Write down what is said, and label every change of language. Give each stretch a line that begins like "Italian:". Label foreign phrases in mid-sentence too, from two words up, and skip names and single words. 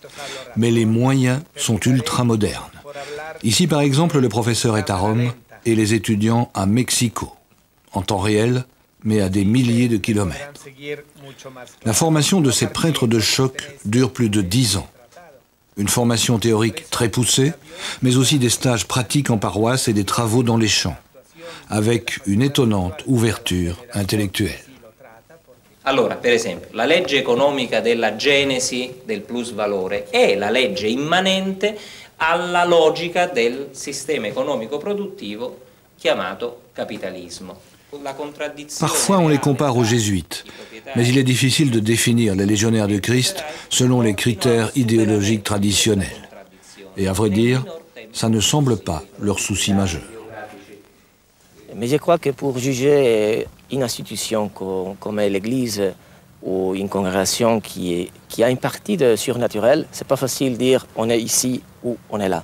French: Mais les moyens sont ultra-modernes. Ici, par exemple, le professeur est à Rome et les étudiants à Mexico, en temps réel, mais à des milliers de kilomètres. La formation de ces prêtres de choc dure plus de 10 ans. Une formation théorique très poussée, mais aussi des stages pratiques en paroisse et des travaux dans les champs, avec une étonnante ouverture intellectuelle.
Italian: Allora, per esempio, la legge economica della genesi del plusvalore è la legge immanente alla logica del sistema economico produttivo chiamato capitalismo.
French: Parfois on les compare aux jésuites, mais il est difficile de définir les légionnaires du Christ selon les critères idéologiques traditionnels. Et à vrai dire, ça ne semble pas leur souci majeur. Mais je crois que pour juger une institution comme est l'Église, ou une congrégation qui a une partie de surnaturel, c'est pas facile de dire on est ici ou on est là.